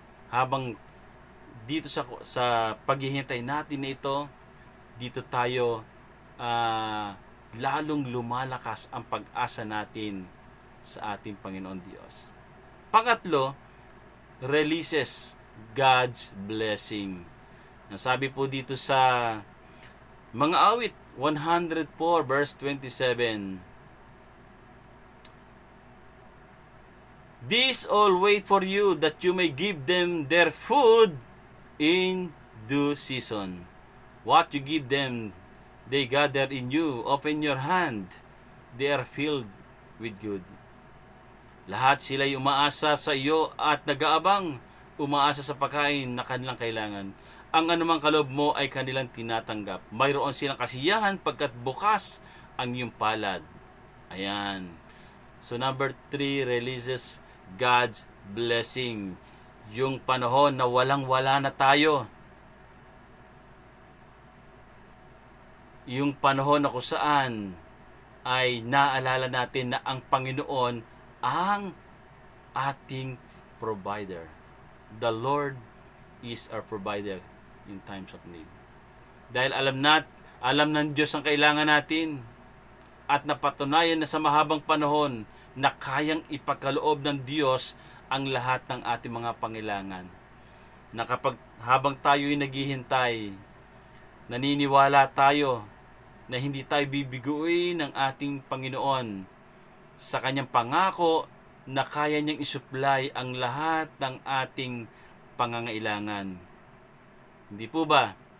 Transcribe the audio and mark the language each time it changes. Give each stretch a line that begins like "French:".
Filipino: Habang dito sa paghihintay natin na ito, dito tayo lalong lumalakas ang pag-asa natin sa ating Panginoon Diyos. Pangatlo, releases
English: God's blessing.
Filipino: Nasabi po dito sa mga awit 104 verse 27.
English: These all wait for you, that you may give them their food in due season. What you give them, they gather in you. Open your hand, they are filled with good.
Filipino: Lahat sila'y umaasa sa iyo at nag-aabang, umaasa sa pagkain na kanilang kailangan. Ang anumang kaloob mo ay kanilang tinatanggap. Mayroon silang kasiyahan pagkat bukas ang iyong palad. Ayan.
English: So number 3 releases God's blessing.
Filipino: Yung panahon na walang-wala na tayo. Yung panahon na kung saan ay naalala natin na ang Panginoon ang ating provider.
English: The Lord is our provider in times of need.
Filipino: Dahil alam ng Diyos ang kailangan natin at napatunayan na sa mahabang panahon na kayang ipagkaloob ng Diyos ang lahat ng ating mga pangailangan. Na kapag habang tayo'y naghihintay, naniniwala tayo na hindi tayo bibiguin ng ating Panginoon sa kanyang pangako na kaya niyang isupply ang lahat ng ating pangangailangan. Hindi po ba?